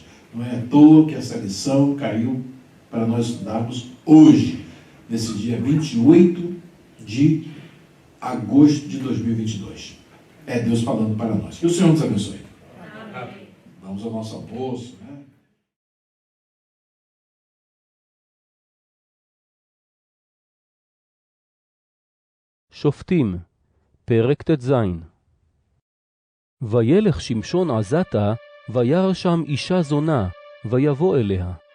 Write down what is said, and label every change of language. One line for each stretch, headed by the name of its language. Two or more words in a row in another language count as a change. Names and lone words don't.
Portuguese: Não é à toa que essa lição caiu para nós estudarmos hoje, nesse dia 28 de agosto de 2022. É Deus falando para nós. Que o Senhor nos abençoe. Amém. Vamos ao nosso almoço, né?
Hebrew: שופטים, פרק ט"ז. וילך שמשון עזתה, וירא שם אישה זונה, ויבוא אליה.